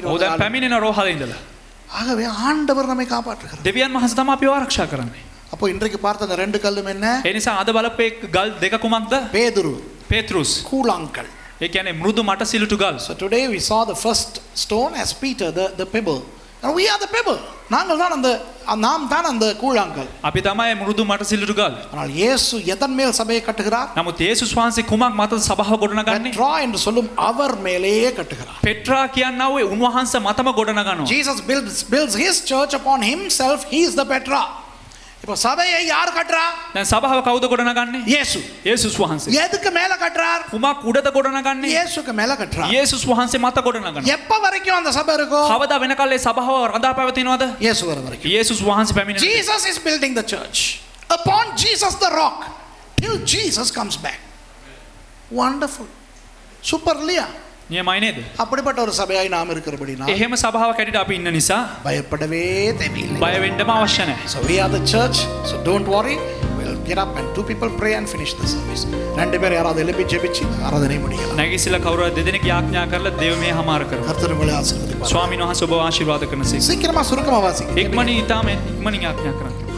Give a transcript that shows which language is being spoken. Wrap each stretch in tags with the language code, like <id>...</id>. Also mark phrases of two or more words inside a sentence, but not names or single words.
<si>ඔව් දැන්</si> <ta>வந்து.</ta> <si>පැමිණෙන රෝහලේ ඉඳලා.</si> <ta>ஆகவே ஆண்டவர் நம்மை காப்பாற்றுகிறார்.</ta> <si>දෙවියන් වහන්සේ තමයි අපිව ආරක්ෂා කරන්නේ.</si> <ta>அப்போ இன்றைக்கு பார்த்த அந்த ரெண்டு கல்லும் என்ன?</ta> <si>ඒ නිසා අද බලපේ ගල් දෙක කුමක්ද?</si> <ta>பேதுரு,</ta> <si>පේත්‍රුස්.</si> <ta>கூழாங்கல்.</ta> <si>ඒ කියන්නේ මෘදු මට සිලුටු ගල්.</si> <en>So today we saw the first stone as Peter, the pebble. And we are the pebble.</en> <ta>நாங்கள் தான் அந்த நாம் தான் அந்த கூழாங்கல்.</ta> <si>අපි තමයි මෘදු මට සිලුටු ගල්.</si> <ta>ஆனால் இயேசு எதன் மேல் சபையை கட்டுகிறார்?</ta> <si>නමුත් යේසුස් වහන්සේ කුමක් මතද සභාව ගොඩනගන්නේ?</si> <ta>பெட்ரா என்று சொல்லும் அவர் மேலேயே கட்டுகிறார்.</ta> <si>පෙට්‍රා කියනවා ඒ උන්වහන්සේ මතම ගොඩනගනවා.</si> <en>Jesus builds his church upon himself. He is the Petra.</en> <ta>இப்போ சபையை யார் கட்டுறா?</ta> <si>දැන් සභාව කවුද ගොඩනගන්නේ?</si> <ta>இயேசு.</ta> <si>යේසුස් වහන්සේ.</si> <ta>எதுக்கு மேல கட்டுறார்?</ta> <si>කුමක් උඩද ගොඩනගන්නේ?</si> <ta>இயேசுக்கு மேல கட்டுறார்.</ta> <si>යේසුස් වහන්සේ මත ගොඩනගනවා.</si> <ta>எப்ப வரைக்கும் அந்த சபை இருக்கும்?</ta> <si>කවදා වෙනකල් ඒ සභාව රඳා පැවතිනවද?</si> <ta>இயேசு வர வரைக்கும்.</ta> <si>යේසුස් වහන්සේ පැමිණෙන.</si> <en>Jesus is building the church upon Jesus the rock till Jesus comes back. Wonderful. Super இல்லையா?</en> <si>නියමයි නේද?</si> <ta>அப்படிப்பட்ட ஒரு சபையாய் நாம் இருக்கிறபடினா</ta> <si>එහෙම සභාවක් ඇටියට අපි ඉන්න නිසා</si> <ta>பயப்படவே தேவையில்லை.</ta> <si>බය වෙන්නම අවශ්‍ය නැහැ.</si> <en>So we are the church. So don't worry. We'll get up and two people pray and finish the service.</en> <ta>ரெண்டு பேர் யாராவது எழுப்பி ஜெபிச்சு ஆராதனை முடிக்கலாம்.</ta> <si>නැගිසිලා කවුරුහරි දෙදෙනෙක් යාඥා කරලා දේව මේ හමාර කරමු.</si> <ta>கர்த்தர் உங்களை ஆசீர்வதிப்பார்.</ta> <si>ස්වාමීන් වහන්සේ ඔබ ආශිර්වාද කරනසේක.</si> <ta>சீக்கிரமா சுருக்கமா வாசிங்க.</ta> <si>ඉක්මනින් ඊටම ඉක්මනින් යාඥා කරන්න.</si>